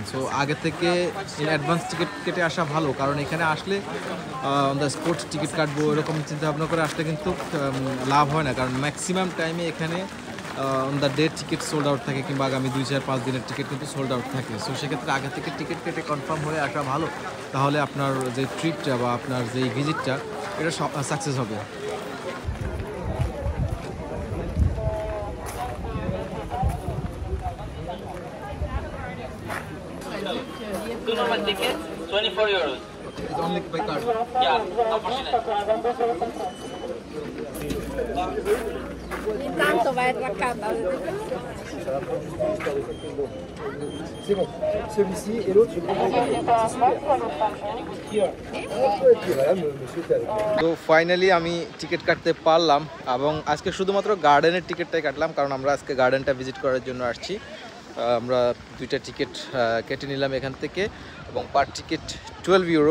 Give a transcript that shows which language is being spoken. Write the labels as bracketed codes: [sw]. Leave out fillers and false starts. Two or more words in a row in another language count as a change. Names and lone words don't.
[bn] সো আগে থেকে [en] in advance [bn] টিকিট কেটে আসা ভালো, কারণ এখানে আসলে [en] on the spot [bn] টিকিট কাটবো এরকম চিন্তা ভাবনা করে আসলে কিন্তু লাভ হয় না, কারণ ম্যাক্সিমাম টাইমে এখানে [en] on the day [bn] টিকিট [en] sold out [bn] থাকে, কিংবা আগামী 2-4-5 দিনের টিকিট কিন্তু [en] sold out [bn] থাকে। সো সেক্ষেত্রে আগে থেকে টিকিট কেটে কনফার্ম হয়ে আসা ভালো, তাহলে আপনার যে ট্রিপটা বা আপনার যে ভিজিটটা এটা সাকসেস হবে। [en] Two normal tickets, 24 euros. It's only by card. Yeah, unfortunately. [it] Intanto vai attraccata. [fr] C'est bon. Celui-ci et l'autre, je prends. [bn] তো ফাইনালি আমি টিকিট কাটতে পারলাম এবং আজকে শুধুমাত্র গার্ডেনের টিকিটটাই কাটলাম, কারণ আমরা আজকে গার্ডেনটা ভিজিট করার জন্য আসছি। আমরা দুইটা টিকিট কেটে নিলাম এখান থেকে এবং [en] per ticket [bn] 12 ইউরো।